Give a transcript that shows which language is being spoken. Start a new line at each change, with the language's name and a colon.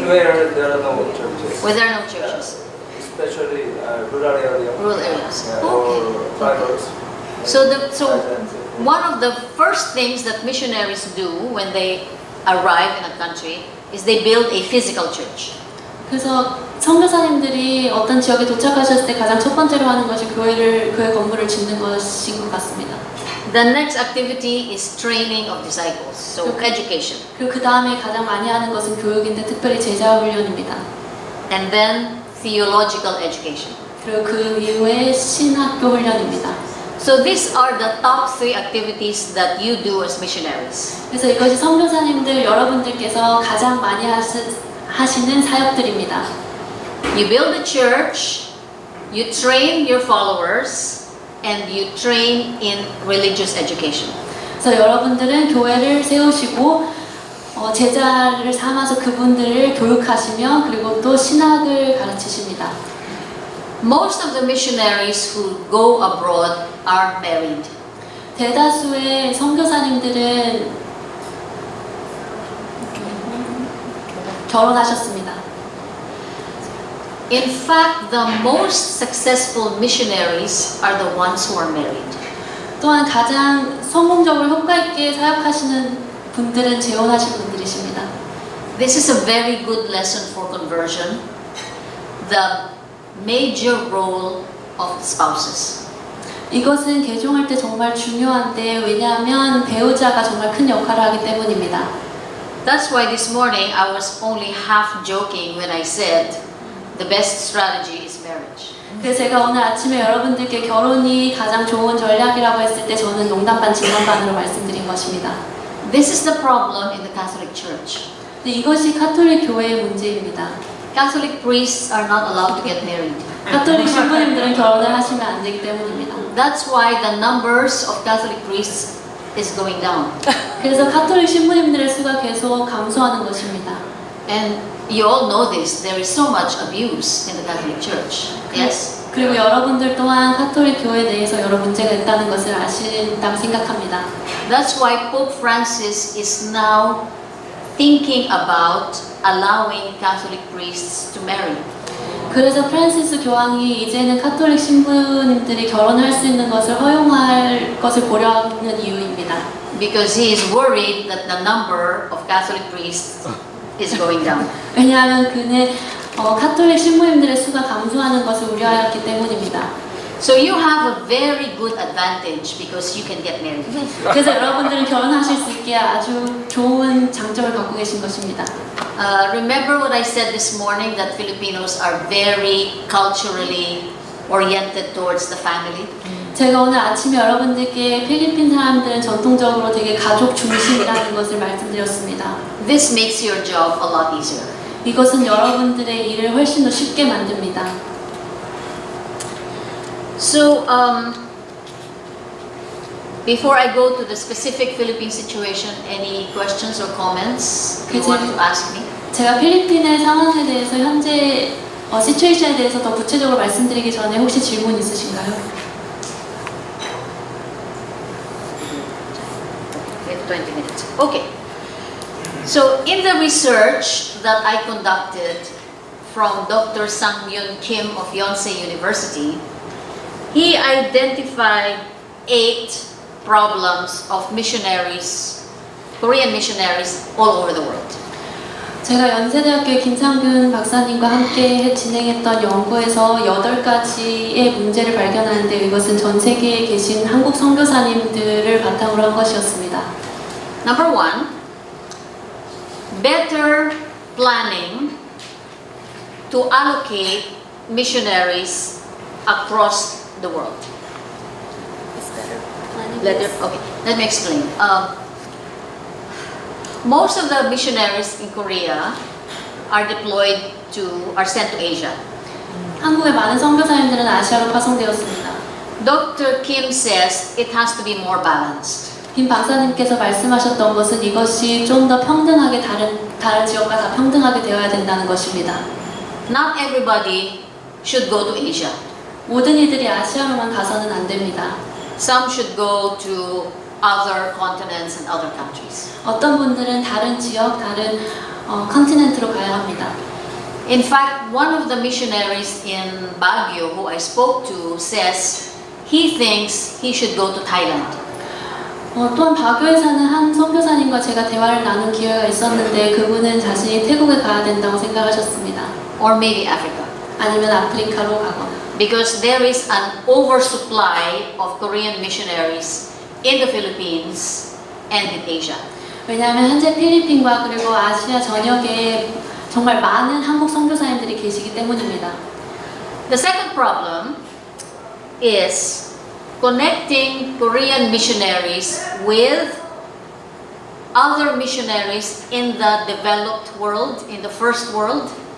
English: Where there are no churches. Where there are no churches, Especially rural area. rural areas. Yeah, or tribals. So one of the first things that missionaries do when they arrive in a country is they build a physical church.
Korean: 그래서 선교사님들이 어떤 지역에 도착하셨을 때 가장 첫 번째로 하는 것이 교회 건물을 짓는 것인 것 같습니다.
English: The next activity is training of disciples, so education.
Korean: 그리고 그 다음에 가장 많이 하는 것은 교육인데 특별히 제자 훈련입니다.
English: And then theological education.
Korean: 그리고 그 이후에 신학교 훈련입니다.
English: So these are the top 3 activities that you do as missionaries.
Korean: 그래서 이것이 선교사님들 여러분들께서 가장 많이 하시는 사역들입니다.
English: You build a church, you train your followers, and you train in religious education.
Korean: 그래서 여러분들은 교회를 세우시고 제자를 삼아서 그분들을 교육하시며 그리고 또 신학을 가르치십니다.
English: Most of the missionaries who go abroad are married.
Korean: 대다수의 선교사님들은 결혼하셨습니다.
English: In fact, the most successful missionaries are the ones who are married.
Korean: 또한 가장 성공적으로 효과 있게 사역하시는 분들은 재혼하신 분들이십니다.
English: This is a very good lesson for conversion. The major role of spouses.
Korean: 이것은 개종할 때 정말 중요한데 왜냐하면 배우자가 정말 큰 역할을 하기 때문입니다.
English: That's why this morning I was only half joking when I said the best strategy is marriage.
Korean: 그래서 제가 오늘 아침에 여러분들께 결혼이 가장 좋은 전략이라고 했을 때 저는 농담 반 진담 반으로 말씀드린 것입니다.
English: This is the problem in the Catholic Church.
Korean: 근데 이것이 카톨릭 교회의 문제입니다.
English: Catholic priests are not allowed to get married.
Korean: 카톨릭 신부님들은 결혼을 하시면 안 되기 때문입니다.
English: That's why the numbers of Catholic priests is going down.
Korean: 그래서 카톨릭 신부님들의 수가 계속 감소하는 것입니다.
English: And you all know this. There is so much abuse in the Catholic Church. Yes?
Korean: 그리고 여러분들 또한 카톨릭 교회 내에서 여러 문제가 있다는 것을 아신다고 생각합니다.
English: That's why Pope Francis is now thinking about allowing Catholic priests to marry.
Korean: 그래서 프란시스 교황이 이제는 카톨릭 신부님들이 결혼할 수 있는 것을 허용할 것을 고려하는 이유입니다.
English: Because he is worried that the number of Catholic priests is going down.
Korean: 왜냐하면 그는 카톨릭 신부님들의 수가 감소하는 것을 우려하였기 때문입니다.
English: So you have a very good advantage because you can get married.
Korean: 그래서 여러분들은 결혼하실 수 있게 아주 좋은 장점을 갖고 계신 것입니다.
English: Remember what I said this morning that Filipinos are very culturally oriented towards the family?
Korean: 제가 오늘 아침에 여러분들께 필리핀 사람들은 전통적으로 되게 가족 중심이라는 것을 말씀드렸습니다.
English: This makes your job a lot easier.
Korean: 이것은 여러분들의 일을 훨씬 더 쉽게 만듭니다.
English: So, before I go to the specific Philippine situation, any questions or comments you want to ask me?
Korean: 제가 필리핀의 상황에 대해서 현재 시츄에이션에 대해서 더 구체적으로 말씀드리기 전에 혹시 질문 있으신가요?
English: We have 20 minutes. Okay. So, in the research that I conducted from Dr. Sang-Myun Kim of Yonsei University, he identified 8 problems of missionaries, Korean missionaries all over the world.
Korean: 제가 연세대학교의 김상균 박사님과 함께 진행했던 연구에서 8가지의 문제를 발견하는데 이것은 전 세계에 계신 한국 선교사님들을 바탕으로 한 것이었습니다.
English: Number 1, better planning to allocate missionaries across the world. Okay, let me explain. Most of the missionaries in Korea are sent to Asia.
Korean: 한국의 많은 선교사님들은 아시아로 파송되었습니다.
English: Dr. Kim says it has to be more balanced.
Korean: 김 박사님께서 말씀하셨던 것은 이것이 좀 더 평등하게 다른 지역과 다 평등하게 되어야 된다는 것입니다.
English: Not everybody should go to Asia.
Korean: 모든 이들이 아시아로만 가서는 안 됩니다.
English: Some should go to other continents and other countries.
Korean: 어떤 분들은 다른 지역, 다른 컨티넨트로 가야 합니다.
English: In fact, one of the missionaries in Baguio who I spoke to says he thinks he should go to Thailand.
Korean: 또한 바교에 사는 한 선교사님과 제가 대화를 나눈 기회가 있었는데 그분은 자신이 태국에 가야 된다고 생각하셨습니다.
English: Or maybe Africa.
Korean: 아니면 아프리카로 가거나.
English: Because there is an oversupply of Korean missionaries in the Philippines and in Asia.
Korean: 왜냐하면 현재 필리핀과 그리고 아시아 전역에 정말 많은 한국 선교사님들이 계시기 때문입니다.
English: The second problem is connecting Korean missionaries with other missionaries in the developed world, in the first world.